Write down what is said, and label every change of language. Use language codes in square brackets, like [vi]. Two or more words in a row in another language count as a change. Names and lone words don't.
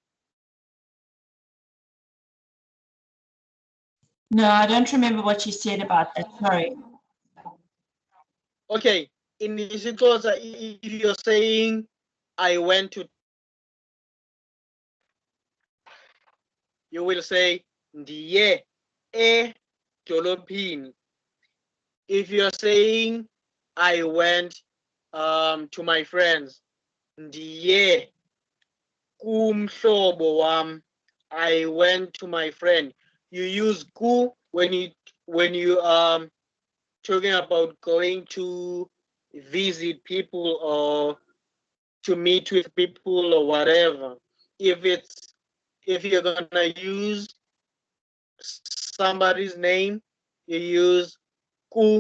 [en] No, I don't remember what you said about that. Sorry. Okay, in isiXhosa, if you're saying I went to, you will say [xh] ndiye edolophini. [en] If you're saying I went to my friends, [xh] ndiye kumhlobo wam. [en] I went to my friend. You use ku when you talking about going to visit people or to meet with people or whatever. If you're gonna use somebody's name, you use ku.